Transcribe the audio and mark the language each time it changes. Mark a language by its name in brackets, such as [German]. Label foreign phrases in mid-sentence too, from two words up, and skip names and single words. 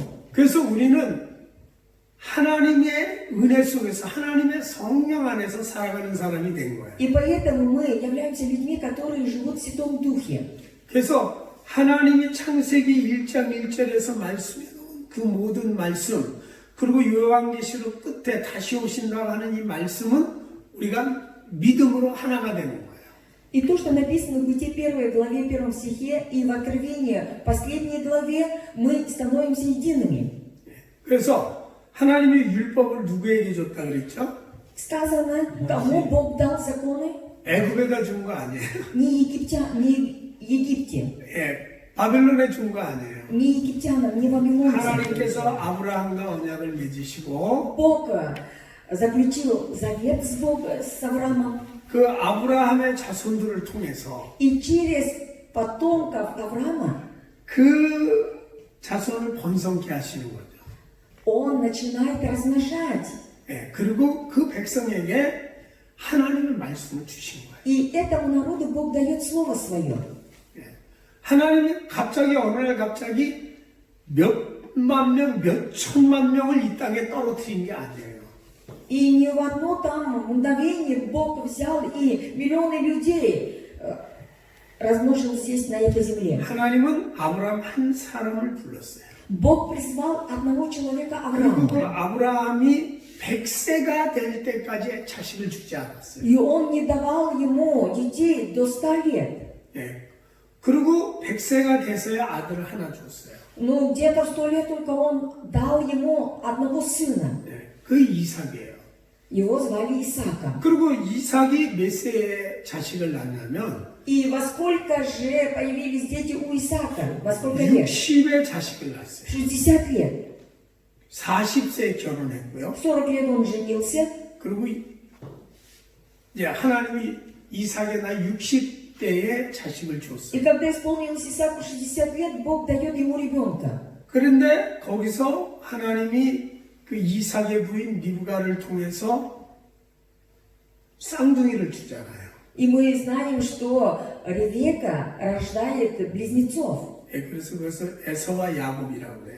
[Korean] 그래서 우리는 하나님의 은혜 속에서 하나님의 성령 안에서 살아가는 사람이 된 거예요. [Russian] И поэтому мы являемся людьми, которые живут в Святом Духе. [Korean] 그래서 하나님이 창세기 1장 1절에서 말씀해 놓은 그 모든 말씀, 그리고 요한계시록 끝에 다시 오신다고 하는 이 말씀은 우리가 믿음으로 하나가 되는 거예요. [Russian] И то, что написано в Бытие 1 главе 1 стихе и в Откровении последней главе, мы становимся едиными. [Korean] 그래서 하나님이 율법을 누구에게 줬다 그랬죠? [Russian] Сказано, кому Бог дал законы? [Korean] 애굽에다 준 거 아니에요. [Russian] Не Египте, [Korean] 예, 바벨론에 준 거 아니에요. [Russian] не египтянам, не вавилонцам. [Korean] 하나님께서 아브라함과 언약을 맺으시고 [Russian] Бог заключил завет с Авраамом, [Korean] 그 아브라함의 자손들을 통해서 [Russian] и через потомков Авраама [Korean] 그 자손을 번성케 하시는 거죠. [Russian] он начинает размножать. [Korean] 예, 그리고 그 백성에게 하나님의 말씀을 주신 거예요. [Russian] И этому народу Бог дает Слово Свое. [Korean] 예, 하나님이 갑자기 어느 날 갑자기 몇만 명, 몇 천만 명을 이 땅에 떨어뜨린 게 아니에요. [Russian] И ни в одно там мгновение Бог взял и миллионы людей размножил здесь, на этой земле. [Korean] 하나님은 아브라함 한 사람을 불렀어요. [Russian] Бог призвал одного человека [Korean] 그리고 그 [Russian] Авраама. [Korean] 아브라함이 100세가 될 때까지 자식을 주지 않았어요. [Russian] И он не давал ему детей до 100 лет. [Korean] 예. 그리고 100세가 돼서야 아들을 하나 줬어요. [Russian] Но где-то в 100 лет только он дал ему одного сына. [Korean] 예. 그 이삭이에요. [Russian] Его звали Исаака. [Korean] 그리고 이삭이 몇 세에 자식을 낳냐면 [Russian] И во сколько же появились дети у Исаака? Во сколько лет? [Korean] 60에 자식을 낳았어요. [Russian] 60 лет. [Korean] 40세에 결혼했고요. [Russian] В 40 лет он женился. [Korean] 그리고 이제 하나님이 이삭의 나이 60대에 자식을 [Russian] И [Korean] 줬어요. [Russian] когда исполнилось Исааку 60 лет, Бог дает ему ребенка. [Korean] 그런데 거기서 하나님이 그 이삭의 부인 리브가를 통해서 쌍둥이를 주잖아요. [Russian] И мы знаем, что Ревека рождает близнецов. [Korean] 예, 그래서 그것을 에서와 야곱이라고 그래요.